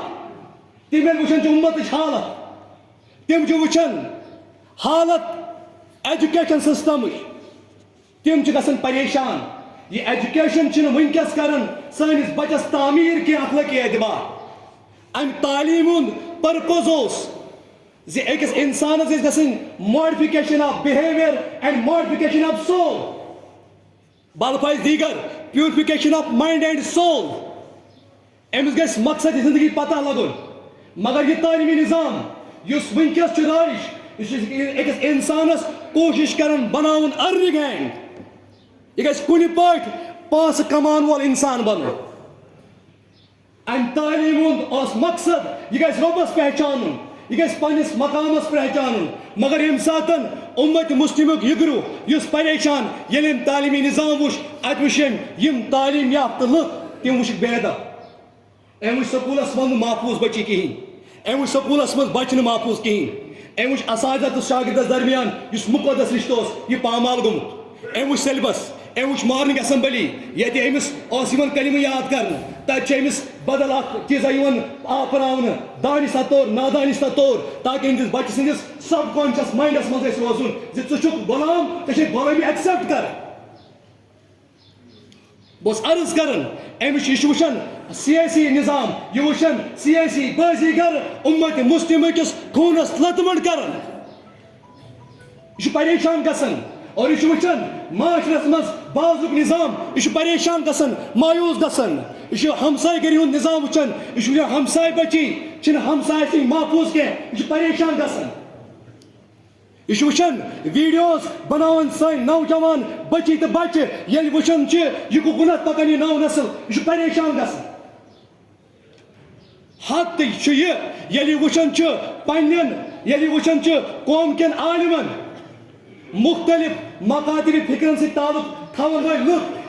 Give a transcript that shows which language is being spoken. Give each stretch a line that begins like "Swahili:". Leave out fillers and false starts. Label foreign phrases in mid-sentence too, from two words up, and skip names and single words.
Kashmiri: تِم ییٚلہِ وٕچھان چھِ اُمتٕچ حالت تِم چھِ وٕچھان حالت
English: education system
Kashmiri: تِم چھِ گژھان پریشان. یہِ ایجوکیشن چھِنہٕ وٕنکیٚس کران سٲنِس بچس تعمیٖر کینٛہہ اخلٲقی اعتبار. امہِ تعلیٖم ہُنٛد پرپوز اوس زِ أکِس اِنسانس گژھِ گژھٕنۍ
English: modification of behavior and modification of soul.
Kashmiri: بالفاظِ دیگر
English: purification of mind and soul.
Kashmiri: امِس گژھِ مقصد زندگی پتہ لگُن. مگر یہِ تعلیمی نظام یُس وُنکیس چھُ رائج یُس أکِس اِنسانس کوشش کران بناون arrogant. یہِ گژھِ کُنہِ پٲٹھۍ پاس کمان وول اِنسان بنُن. And تعلیمُن اوس مقصد یہِ گژھِ ربس پہچانُن. یہ گژھِ پننس مقامس پہچانن مگر یم ساتن امت مسلمک یگرو یس پریشان ییٚلہِ أمۍ تعلیمی نظام وُچھ اتہِ وُچھ أمۍ یم تعلیٖم یافتہٕ لُکھ تِم وُچھکھ بے ادب أمۍ وُچھ سکوٗلس منٛز نہٕ محفوٗظ بچی کِہیٖنۍ أمۍ وُچھ سکوٗلس منٛز بچہِ نہٕ محفوٗظ کِہیٖنۍ أمۍ وُچھ اساتذہ تہٕ شاگردس درمیان یُس مقدس رشتہٕ اوس یہِ پامال گوٚمُت أمۍ وُچھ سیلبس أمۍ وُچھ
English: morning assembly
Kashmiri: ییٚتہِ أمِس اوس یِوان کلمہٕ یاد کرنہٕ تتہِ چھِ أمِس بدل اکھ چیٖزا یِوان آپراونہٕ دانِستہ طور نادانستہ طور تاکہِ أہنٛدِس بچہِ سٕنٛدِس
English: subconscious minds
Kashmiri: منٛز گژھِ روزُن زِ ژٕ چھُکھ غلام ژےٚ چھے غلٲمی ایکسپٹ کرٕنۍ بہٕ اوسُس عرض کران أمِس یہِ چھُ وٕچھان سیٲسی نظام یہِ وٕچھان سیٲسی بٲزی گر اُمت مسلمہ کِس خوٗنس لتمڑ کران یہِ چھُ پریشان گژھان اور یہ وچان معاشرس مز بازک نظام یہ پریشان گژھان مایوس گژھان یہ ہمسائے گری ہند نظام وچان یہ ہمسائے بچی چھن ہمسائے سی محفوظ کی یہ پریشان گژھان یہ وچان ویڈیوز بناون سن نوجوان بچی تو بچہ یل وچان یہ گنت پکان یہ نو نسل یہ پریشان گژھان حد یل وچان پنن یل وچان قوم کن عالمن مختلف مقاطب فکرن سے تعلق تھاون وٲلۍ لُکھ